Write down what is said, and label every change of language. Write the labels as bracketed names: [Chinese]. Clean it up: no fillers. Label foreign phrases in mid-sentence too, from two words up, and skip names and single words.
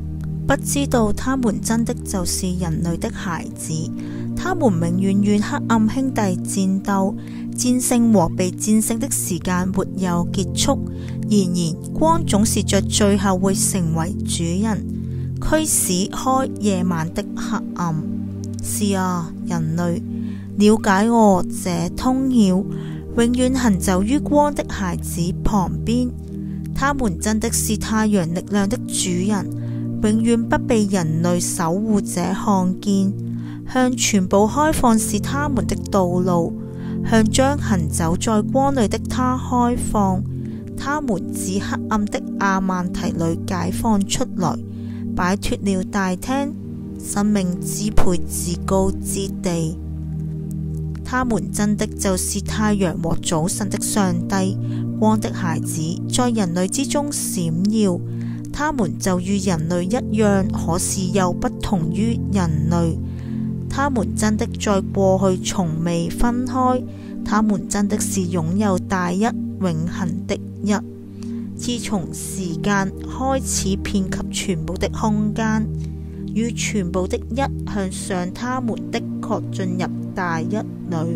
[Chinese] 不知道他們真的就是人類的孩子，他們永遠與黑暗兄弟戰鬥，戰勝和被戰勝的時間沒有結束。然而光總是在最後會成為主人，驅使開夜晚的黑暗。是啊，人類，了解我這通曉，永遠行走於光的孩子旁邊。他們真的是太陽力量的主人，永遠不被人類守護者看見。向全部開放是他們的道路，向將行走在光裏的他開放。他們自黑暗的亞曼提裏解放出來，擺脫了大廳生命支配至高之地。他們真的就是太陽和早晨的上帝，光的孩子在人類之中閃耀。他們就與人類一樣，可是又不同於人類。他們真的在過去從未分開，他們真的是擁有大一永恆的一。自從時間開始遍及全部的空間，與全部的一向上，他們的確進入大一裏。